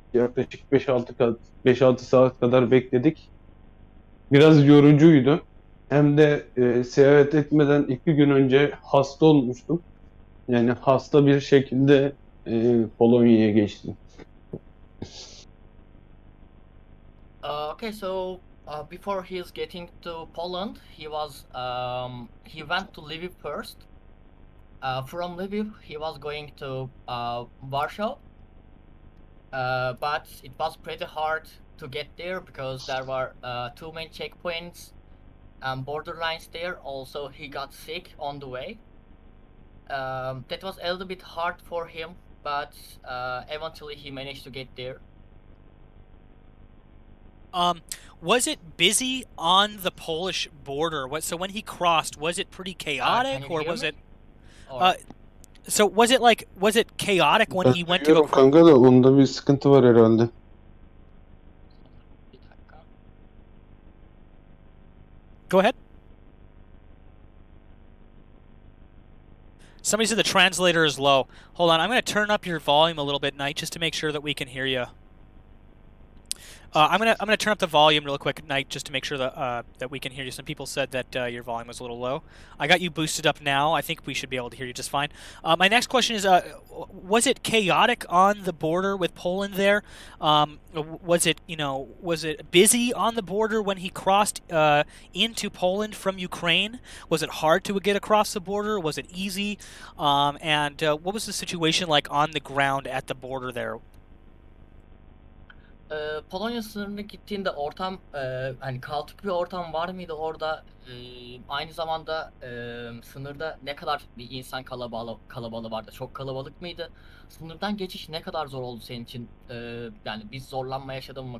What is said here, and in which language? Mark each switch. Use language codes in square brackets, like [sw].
[tr] Yaklaşık 5-6 saat kadar bekledik. Biraz yorucuydu. Hem de seyahat etmeden 2 gün önce hasta olmuştum. Yani hasta bir şekilde Polonya'ya geçtim. [en] Okay, so before he is getting to Poland, he went to Lviv first. From Lviv, he was going to Warsaw, but it was pretty hard to get there because there were two main checkpoints and border lines there. Also, he got sick on the way. That was a little bit hard for him, but eventually he managed to get there. Was it busy on the Polish border? So when he crossed, was it pretty chaotic, or was it? So was it chaotic when he went to go? [tr] Kanka da onda bir sıkıntı var herhalde. [en] Go ahead. Somebody said the translator is low. Hold on, I'm going to turn up your volume a little bit, Knight, just to make sure that we can hear you. I'm gonna turn up the volume real quick, Knight, just to make sure that we can hear you. Some people said that your volume was a little low. I got you boosted up now. I think we should be able to hear you just fine. My next question is, was it chaotic on the border with Poland there? Was it busy on the border when he crossed into Poland from Ukraine? Was it hard to get across the border? Was it easy? And what was the situation like on the ground at the border there? [tr] Polonya sınırına gittiğinde ortam hani kaotik bir ortam var mıydı orada? Aynı zamanda sınırda ne kadar bir insan kalabalığı vardı? Çok kalabalık mıydı? Sınırdan geçiş ne kadar zor oldu senin için? Yani biz zorlanma yaşadın mı?